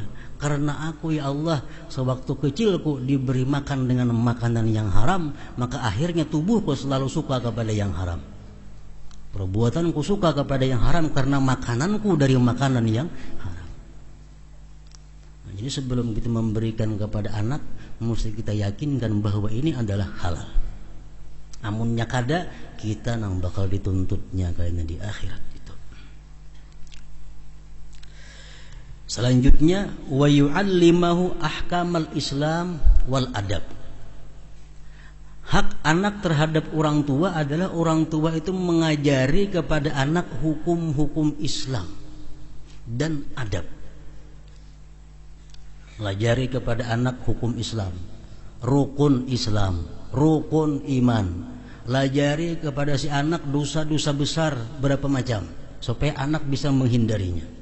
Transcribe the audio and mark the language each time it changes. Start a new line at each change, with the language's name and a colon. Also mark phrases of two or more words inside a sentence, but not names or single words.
Indonesian: Karena aku ya Allah sewaktu kecilku diberi makan dengan makanan yang haram, maka akhirnya tubuhku selalu suka kepada yang haram. Perbuatanku suka kepada yang haram karena makananku dari makanan yang haram. Nah, jadi sebelum kita memberikan kepada anak, mesti kita yakinkan bahwa ini adalah halal.
Banjar: Amunnya kada, kita nang bakal dituntutnya kayaknya di akhirat.
Indonesian: Selanjutnya,
Arabic: ويعلمه أحكام الإسلام والآداب.
Indonesian: Hak anak terhadap orang tua adalah orang tua itu mengajari kepada anak hukum-hukum Islam dan adab. Melajari kepada anak hukum Islam, rukun Islam, rukun iman, lajari kepada si anak dosa-dosa besar berapa macam, supaya anak bisa menghindarinya.